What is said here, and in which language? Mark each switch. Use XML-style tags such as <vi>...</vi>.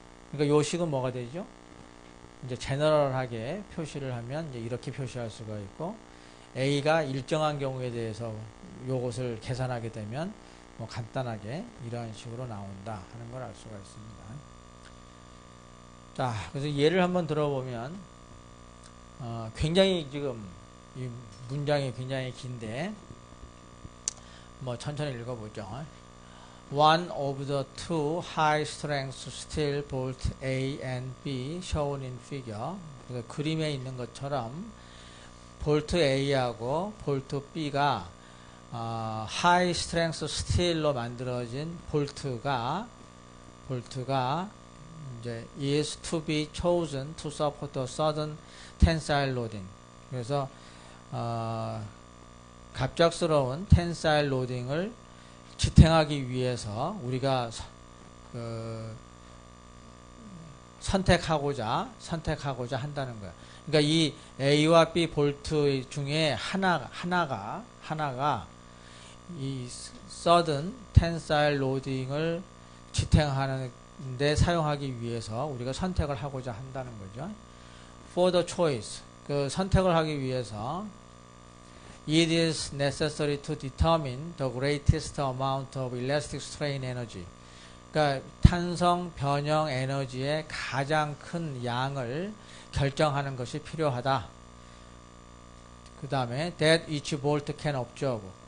<ko>그러니까 요 식은 뭐가 되죠? 이제 제너럴하게 표시를 하면 이제 이렇게 표시할 수가 있고 A가 일정한 경우에 대해서 요것을 계산하게 되면 뭐 간단하게 이러한 식으로 나온다 하는 걸 알 수가 있습니다. 자, 그래서 예를 한번 들어보면 굉장히 지금 이 문장이 굉장히 긴데 뭐 천천히 읽어보죠.</ko> <en>One of the two high strength steel bolt A and B shown in figure.</en> <ko>그래서 그림에 있는 것처럼 볼트 A하고 볼트 B가 high strength steel로 만들어진 볼트가 이제</ko> <en>is to be chosen to support the sudden tensile loading.</en> <ko>그래서 갑작스러운 tensile loading을 지탱하기 위해서 우리가 선택하고자 한다는 거야. 그러니까 이 A와 B 볼트 중에 하나가 이 sudden tensile loading을 지탱하는데 사용하기 위해서 우리가 선택을 하고자 한다는 거죠.</ko> <en>For the choice,</en> <ko>그 선택을 하기 위해서</ko> <en>it is necessary to determine the greatest amount of elastic strain energy.</en> <ko>그러니까 탄성 변형 에너지의 가장 큰 양을 결정하는 것이 필요하다. 그 다음에</ko> <en>that each bolt can absorb.</en>